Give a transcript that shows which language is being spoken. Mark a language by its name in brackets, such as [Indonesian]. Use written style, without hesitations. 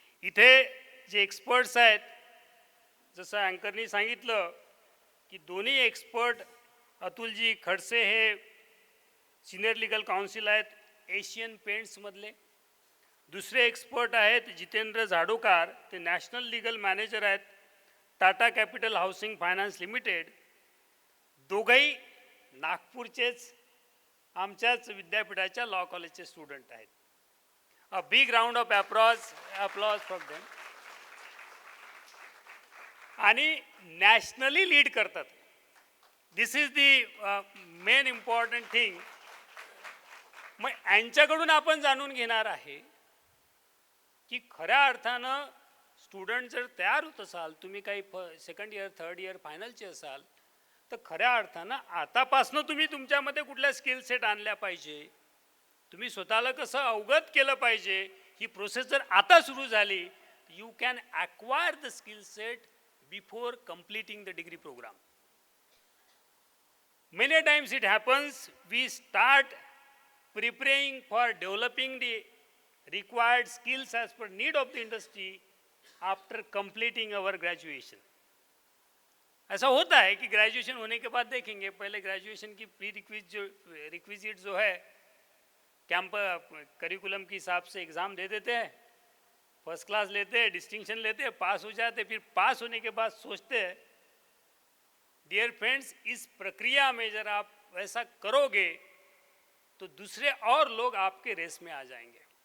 [Marathi] इथे जे एक्सपर्ट्स आहेत, जसं अँकरनी सांगितलं की दोन्ही एक्सपर्ट अतुलजी खडसे हे सिनियर लीगल काउन्सिल आहेत एशियन पेंट्समधले. दुसरे एक्सपर्ट आहेत जितेंद्र झाडोकार, ते नॅशनल लीगल मॅनेजर आहेत Tata capital housing finance limited. दोघंही नागपूरचेच आमच्याच विद्यापीठाच्या लॉ कॉलेजचे स्टुडंट आहेत. [English] A big round of applause for them. [Marathi] आणि नॅशनली लीड करतात. [English] This is the main important thing. [Marathi] मग यांच्याकडून आपण जाणून घेणार आहे की खऱ्या अर्थानं स्टुडंट जर तयार होत असाल, तुम्ही काही सेकंड इयर, थर्ड इयर, फायनलचे असाल, तर खऱ्या अर्थानं आतापासनं तुम्ही तुमच्यामध्ये कुठल्या स्किल सेट आणल्या पाहिजे, तुम्ही स्वतःला कसं अवगत केलं पाहिजे, ही प्रोसेस जर आता सुरू झाली, [English] You can acquire the skill set before completing the degree program. Many times it happens, we start preparing for developing the required skills as per need of the industry after completing our graduation. [Hindi] ऐसा होता है कि graduation होने के बाद देखेंगे, पहले graduation की प्री रिक्विजिट जो है कैंपस करिकुलम के हिसाब से एग्ज़ाम दे देते हैं, फर्स्ट क्लास लेते हैं, डिस्टिंक्शन लेते हैं, पास हो जाते हैं. फिर पास होने के बाद सोचते हैं, डियर फ्रेंड्स, इस प्रक्रिया में जर आप वैसा करोगे तो दूसरे और लोग आपके रेस में आ जाएंगे.